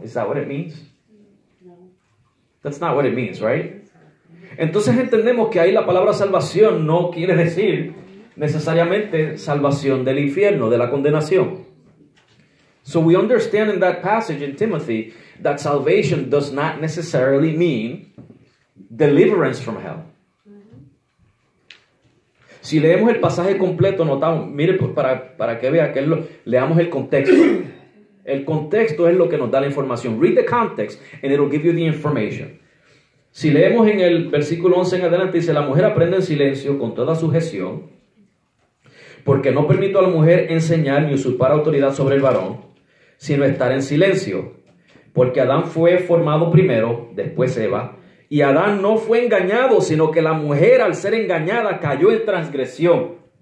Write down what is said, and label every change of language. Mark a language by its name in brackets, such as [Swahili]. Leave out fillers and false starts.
[English] Is that what it means? No. That's not what it means, right? [Spanish] Entonces entendemos que ahí la palabra salvación no quiere decir necesariamente salvación del infierno, de la condenación. [English] So we understand in that passage in Timothy that salvation does not necessarily mean deliverance from hell. [Spanish] Si leemos el pasaje completo, notamos, mire, para que vea que leamos el contexto. El contexto es lo que nos da la información. [English] Read the context and it'll give you the information. [Spanish] Si leemos en el versículo 11 en adelante, dice, la mujer aprende en silencio con toda sujeción, porque no permito a la mujer enseñar ni usurpar autoridad sobre el varón, sino estar en silencio, porque Adán fue formado primero, después Eva, y Adán no fue engañado, sino que la mujer al ser engañada cayó en transgresión.